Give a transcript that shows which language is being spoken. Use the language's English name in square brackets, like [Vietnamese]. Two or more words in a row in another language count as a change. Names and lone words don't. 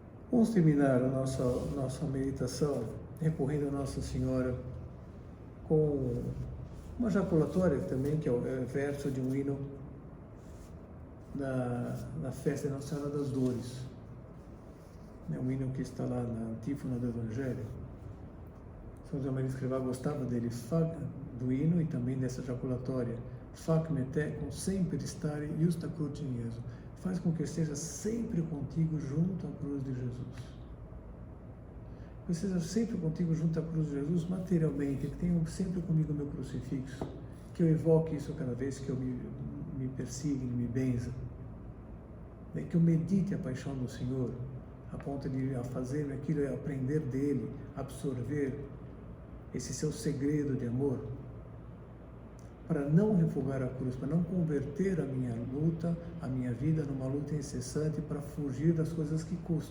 [Portuguese] Vamos terminar a nossa meditação recorrendo a Nossa Senhora com uma jaculatória também, que é o verso de um hino na festa de Nossa Senhora das Dores. É um hino que está lá na antífona do Evangelho. São José Maria Escrivá gostava dele, do hino e também dessa jaculatória. [Latin] Fac me tecum sempre stare justa cruce in Jesu. [Portuguese] Faz com que eu esteja sempre contigo junto à cruz de Jesus. Que eu esteja sempre contigo junto à cruz de Jesus materialmente, que tenha sempre comigo o meu crucifixo, que eu evoque isso cada vez que eu me persigne, me benza, que eu medite a paixão do Senhor, a ponto de fazer aquilo, aprender dele, absorver esse seu segredo de amor, para não refugar a cruz, para não converter a minha luta, a minha vida numa luta incessante para fugir das coisas que custam.